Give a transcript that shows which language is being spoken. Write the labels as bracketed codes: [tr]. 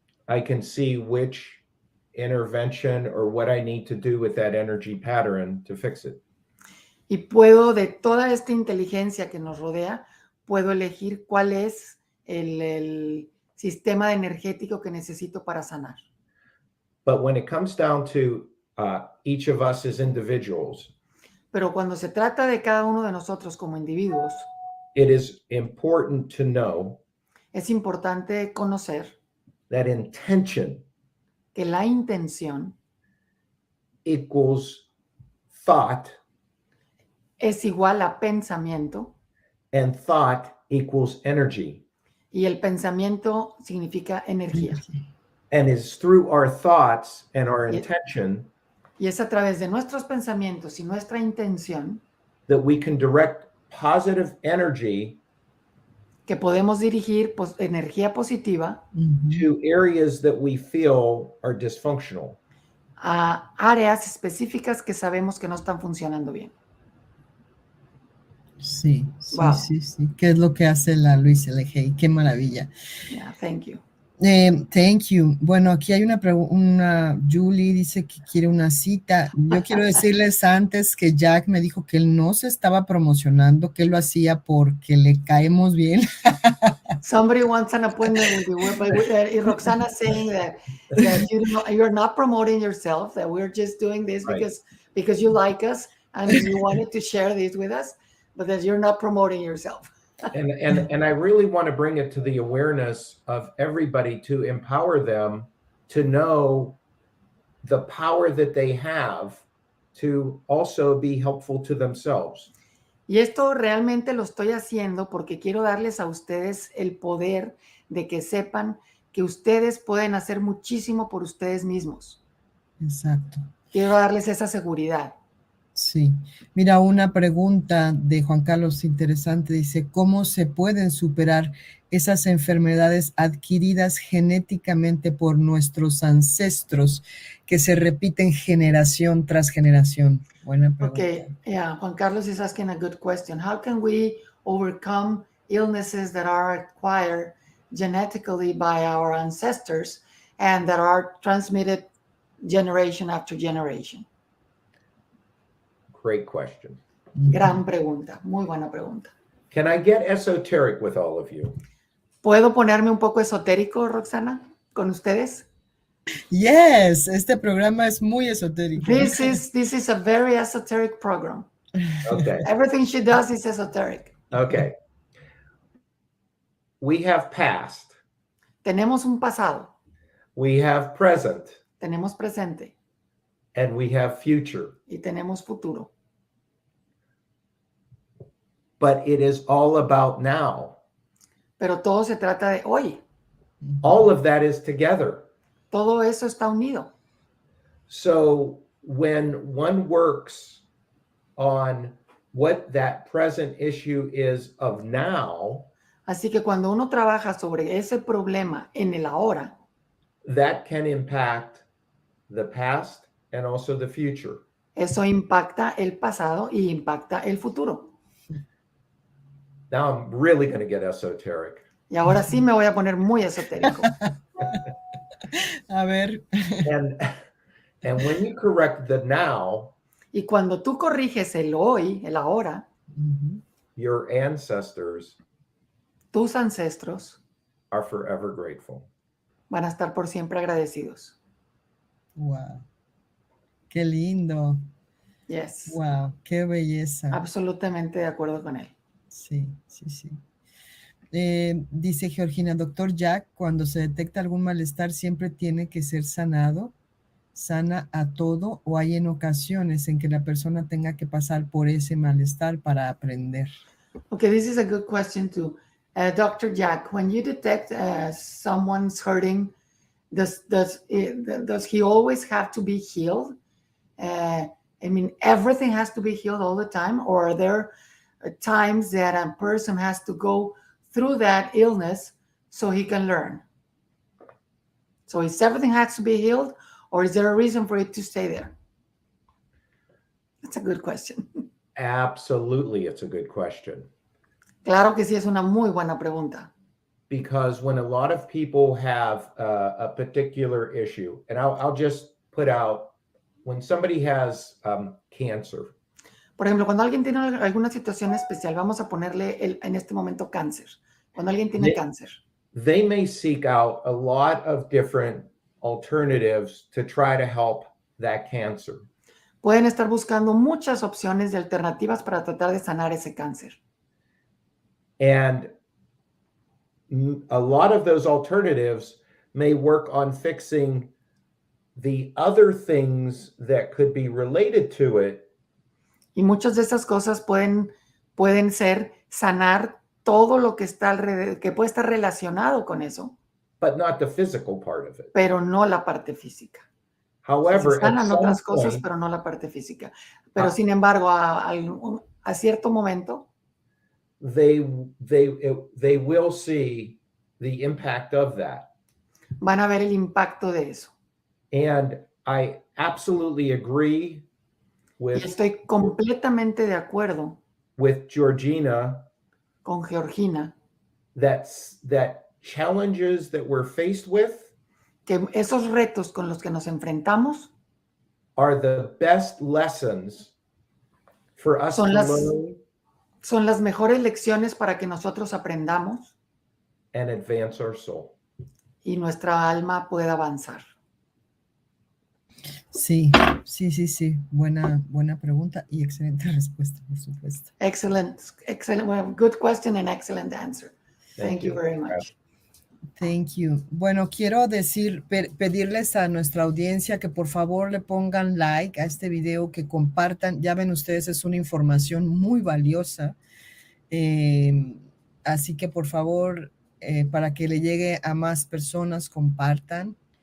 [en] I can see which intervention or what I need to do with that energy pattern to fix it. [es] y puedo, de toda esta inteligencia que nos rodea, puedo elegir cuál es el sistema energético que necesito para sanar. [en] But when it comes down to each of us as individuals, [es] Pero cuando se trata de cada uno de nosotros como individuos, [en] it is important to know [es] es importante conocer [en] that intention [es] que la intención [en] equals thought, [es] es igual a pensamiento, [en] and thought equals energy. [es] y el pensamiento significa energía. [en] And it's through our thoughts and our intention [es] Y es a través de nuestros pensamientos y nuestra intención [en] that we can direct positive energy [es] que podemos dirigir energía positiva [en] to areas that we feel are dysfunctional. [es] a áreas específicas que sabemos que no están funcionando bien. Sí, sí, [en] Wow. [es] sí, sí. ¿Qué es lo que hace la Luis LG? Qué maravilla. [en] Yeah, thank you. Thank you. [es] Bueno, aquí hay una Julie dice que quiere una cita. Yo quiero decirles antes que Jack me dijo que él no se estaba promocionando, que él lo hacía porque le caemos bien. [en] Somebody wants an appointment with you, but Roxana saying that you're not promoting yourself, that we're just doing this Right. because you like us and you wanted to share this with us, but that you're not promoting yourself. And I really want to bring it to the awareness of everybody to empower them to know the power that they have to also be helpful to themselves. [es] Y esto realmente lo estoy haciendo porque quiero darles a ustedes el poder de que sepan que ustedes pueden hacer muchísimo por ustedes mismos. Exacto. Quiero darles esa seguridad. Sí. Mira, una pregunta de Juan Carlos interesante. Dice, ¿cómo se pueden superar esas enfermedades adquiridas genéticamente por nuestros ancestros que se repiten generación tras generación? Buena pregunta. [en] Okay, yeah, Juan Carlos is asking a good question. How can we overcome illnesses that are acquired genetically by our ancestors and that are transmitted generation after generation? Great question. [es] Gran pregunta, muy buena pregunta. [en] Can I get esoteric with all of you? [es] ¿Puedo ponerme un poco esotérico, Roxana, con ustedes? Yes, este programa es muy esotérico. [en] This is a very esoteric program. Okay. Everything she does is esoteric. Okay. We have past. [es] Tenemos un pasado, [en] We have present. [es] tenemos presente [en] And we have future. [es] y tenemos futuro. [en] But it is all about now. [es] Pero todo se trata de hoy. [en] All of that is together. [es] Todo eso está unido. [en] So when one works on what that present issue is of now, [es] Así que cuando uno trabaja sobre ese problema en el ahora, [en] that can impact the past and also the future. [es] eso impacta el pasado y impacta el futuro. [en] Now I'm really going to get esoteric. [es] Y ahora sí me voy a poner muy esotérico. A ver. [en] And when you correct the now, [es] Y cuando tú corriges el hoy, el ahora, [en] your ancestors [es] tus ancestros [en] are forever grateful. [es] van a estar por siempre agradecidos. Wow. Qué lindo. [en] Yes. [es] Wow, qué belleza. Absolutamente de acuerdo con él. Sí, sí, sí. Dice Georgina, doctor Jack, cuando se detecta algún malestar siempre tiene que ser sanado, sana a todo, o hay en ocasiones en que la persona tenga que pasar por ese malestar para aprender. [en] Okay, this is a good question too. Dr. Jack, when you detect someone's hurting, does he always have to be healed? I mean, everything has to be healed all the time, or are there times that a person has to go through that illness so he can learn? So is everything has to be healed, or is there a reason for it to stay there? That's a good question. Absolutely, it's a good question. [es] Claro que sí, es una muy buena pregunta. [en] Because when a lot of people have a particular issue, and I'll just put out, when somebody has cancer. [es] Por ejemplo, cuando alguien tiene alguna situación especial, vamos a ponerle en este momento cáncer. Cuando alguien tiene cáncer. [en] They may seek out a lot of different alternatives to try to help that cancer. [es] Pueden estar buscando muchas opciones de alternativas para tratar de sanar ese cáncer. [en] And a lot of those alternatives may work on fixing the other things that could be related to it. [es] Y muchas de esas cosas pueden ser sanar todo lo que está alrededor, que puede estar relacionado con eso. [en] But not the physical part of it. [es] Pero no la parte física. [en] However, [es] se sanan otras cosas, [en] point, [es] pero no la parte física. Pero sin embargo, a cierto momento, [en] they will see the impact of that. [es] Van a ver el impacto de eso. [en] And I absolutely agree with. [es] Y estoy completamente de acuerdo. [en] With Georgina. [es] Con Georgina. [en] That challenges that we're faced with. [es] Que esos retos con los que nos enfrentamos [en] are the best lessons for us to learn. [es] Son las mejores lecciones para que nosotros aprendamos. [en] And advance our soul. [es] Y nuestra alma pueda avanzar. Sí. Buena pregunta y excelente respuesta, por supuesto. [en] Excellent. Well, good question and excellent answer. Thank you very much. Thank you. [es] Bueno, quiero pedirles a nuestra audiencia que por favor le pongan like a este video, que compartan. Ya ven ustedes, es una información muy valiosa. Así que por favor, para que le llegue a más personas, compartan.